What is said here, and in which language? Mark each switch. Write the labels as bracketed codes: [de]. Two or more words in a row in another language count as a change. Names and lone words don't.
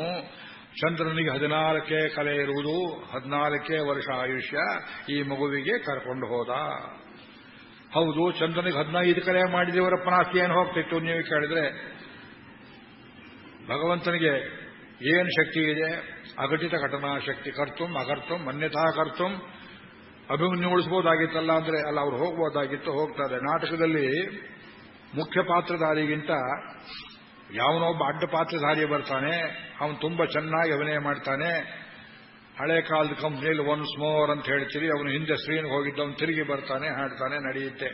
[kn] ಚಂದ್ರನಿಗೆ 14 ಕಲೆ ಇರುವುದು, 14 ವರ್ಷ ಆಯುಷ್ಯ. ಈ ಮಗುವಿಗೆ ಕರ್ಕೊಂಡು ಹೋದ. ಹೌದು, ಚಂದ್ರನಿಗೆ 15 ಕಲೆ ಮಾಡಿದವರಪ್ಪನ ಆಸ್ತಿ ಏನು ಹೋಗ್ತಿತ್ತು ನೀವು ಕೇಳಿದ್ರೆ? ಭಗವಂತನಿಗೆ ಏನು ಶಕ್ತಿ ಇದೆ? [sa] ಅಘಟಿತ ಘಟನಾ ಶಕ್ತಿ. ಕರ್ತುಂ ಅಕರ್ತುಂ ಅನ್ಯಥಾ ಕರ್ತುಂ. [kn] ಅಭಿಮನ್ಯು ಉಳಿಸಬಹುದಾಗಿತ್ತಲ್ಲ ಅಂದ್ರೆ ಅಲ್ಲ, ಅವ್ರು ಹೋಗ್ಬೋದಾಗಿತ್ತು, ಹೋಗ್ತಾರೆ. ನಾಟಕದಲ್ಲಿ ಮುಖ್ಯ ಪಾತ್ರಧಾರಿಗಿಂತ ಯಾವನೊಬ್ಬ ಅಡ್ಡ ಪಾತ್ರಧಾರಿ ಬರ್ತಾನೆ, ಅವನು ತುಂಬಾ ಚೆನ್ನಾಗಿ ಅಭಿನಯ ಮಾಡ್ತಾನೆ. ಹಳೆ ಕಾಲದ ಕಂಪ್ನಿಯಲ್ಲಿ [en] once more [kn] ಅಂತ ಹೇಳ್ತೀರಿ, ಅವನು ಹಿಂದೆ ಸ್ಕ್ರೀನ್ಗೆ ಹೋಗಿದ್ದವನು ತಿರುಗಿ ಬರ್ತಾನೆ, ಹಾಡ್ತಾನೆ, ನಡೆಯುತ್ತೆ.